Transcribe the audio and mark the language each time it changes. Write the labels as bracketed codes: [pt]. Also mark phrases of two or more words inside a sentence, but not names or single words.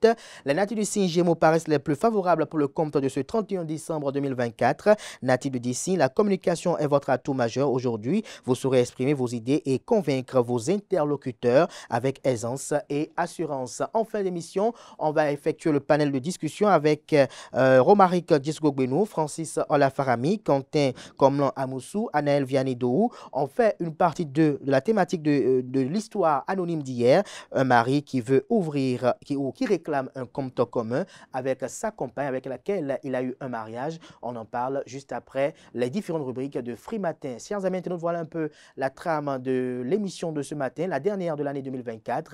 [fr] Les natifs du signe Gémeaux paraissent les plus favorables pour le compte de ce 31 décembre 2024. Natifs du signe, la communication est votre atout majeur aujourd'hui. Vous saurez exprimer vos idées et convaincre vos interlocuteurs avec aisance et assurance. En fin d'émission, on va effectuer le panel de discussion avec Romaric Djesugo Benou, Francis Olafarami, Quentin Komlan Amoussou, Anaël Vianney-Dohou. On fait une partie de la thématique de l'histoire anonyme d'hier. Un mari qui veut ouvrir, qui réclame un compte commun avec sa compagne avec laquelle il a eu un mariage. On en parle juste après les différentes rubriques de Free Matin. Chers amis internautes, voilà un peu la trame de l'émission de ce matin, la dernière de l'année 2024.